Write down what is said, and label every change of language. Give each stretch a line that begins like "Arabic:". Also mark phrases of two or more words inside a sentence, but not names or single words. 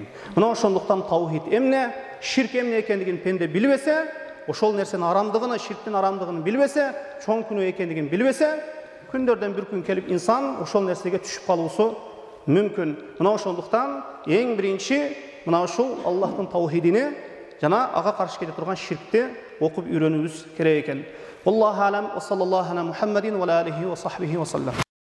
Kyrgyz: Мына ошондуктан таухид эмне, ширк эмне экендигин пенде билбесе, ошол нерсенин арамдыгын, ширктин арамдыгын билбесе, чоң күнөө экендигин билбесе, күндөрдөн бир күн келип инсан ошол нерсеге түшүп калуусу мүмкүн. Мына ошондуктан эң биринчи мына ушул Аллахтын таухидини жана ага каршы келе турган ширкти окуп үйрөнүүбүз керек экен.
Arabic: الله أعلم وصلى الله على محمد وعليه وصحبه وسلم.